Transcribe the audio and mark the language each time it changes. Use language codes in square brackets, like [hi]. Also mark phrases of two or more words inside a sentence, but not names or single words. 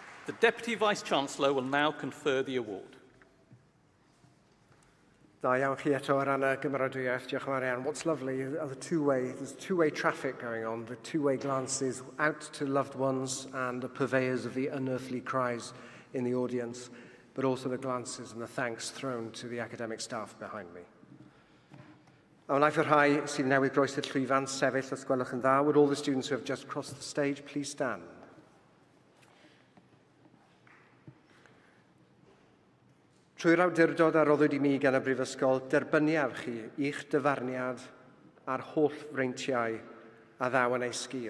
[en] The Deputy Vice-Chancellor will now confer the award. [cy] Da iawn chi eto ar ran y gymeradwyaeth. Diolch yn fawr iawn. [en] What's lovely are there's two-way traffic going on, the two-way glances out to loved ones and the purveyors of the unearthly cries in the audience, but also the glances and the thanks thrown to the academic staff behind me. [cy] A wnaeth y rhai sydd newydd groes y llwyfan sefyll os gwelwch yn dda. [en] Would all the students who have just crossed the stage please stand? [cy] Trwy'r awdurdod a roddwyd I mi gan y Brifysgol, derbyniaf chi i'ch dyfarniad a'r holl freintiau a ddaw yn ei sgil.